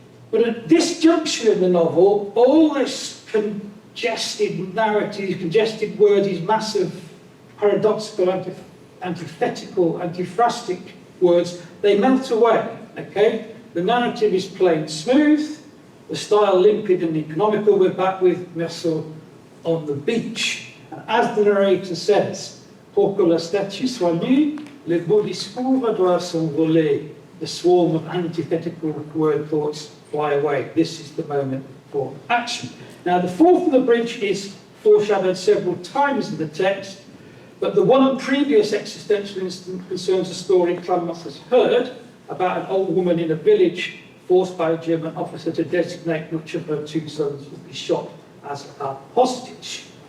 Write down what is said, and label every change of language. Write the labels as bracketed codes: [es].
[en] But at this juncture in the novel, all this congested narrative, congested words, these massive paradoxical, antithetical, antiphrastic words, they melt away, okay? The narrative is plain smooth, the style limpid and economical. We're back with Merceau on the beach. And as the narrator says, [fr] pour que la statue soit nue, le beau discours doit s'envoler. [en] The swarm of antithetical word thoughts fly away. This is the moment for action. Now, the fall from the bridge is foreshadowed several times in the text, but the one previous existential incident concerns a story Clémence has heard about an old woman in a village forced by a German officer to designate which of her two sons would be shot as a hostage.